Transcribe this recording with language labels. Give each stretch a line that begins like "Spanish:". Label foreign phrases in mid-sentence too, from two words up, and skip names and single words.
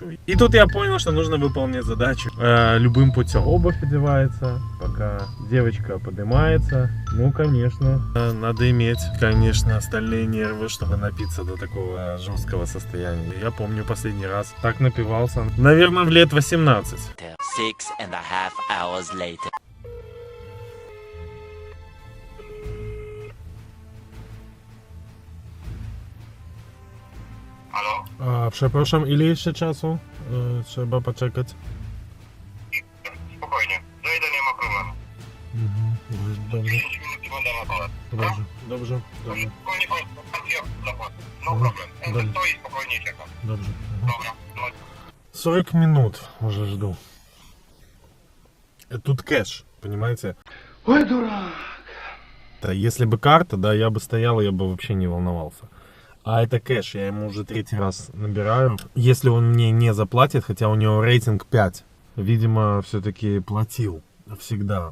Russian: И тут я понял, что нужно выполнить задачу любым путем. Обувь одевается, пока девочка поднимается. Ну, конечно, надо иметь, конечно, остальные нервы, чтобы напиться до такого жесткого состояния. Я помню последний раз так напивался, наверное, в лет 18.
English: 6.5 hours later.
Polish: Przepraszam, ile jeszcze czasu trzeba poczekać? Spokojnie, dojdę, nie ma problemu. Dobrze. 10 minut i będę Dobrze, dobrze, dobrze. Dobrze.
Russian: Dobrze. 40 минут уже жду. Тут кэш, понимаете? Ой, дурак! Да, если бы карта, да, я бы стоял, я бы вообще не волновался. А это кэш, я ему уже 3-й раз набираю. Если он мне не заплатит, хотя у него рейтинг 5, видимо, все-таки платил всегда.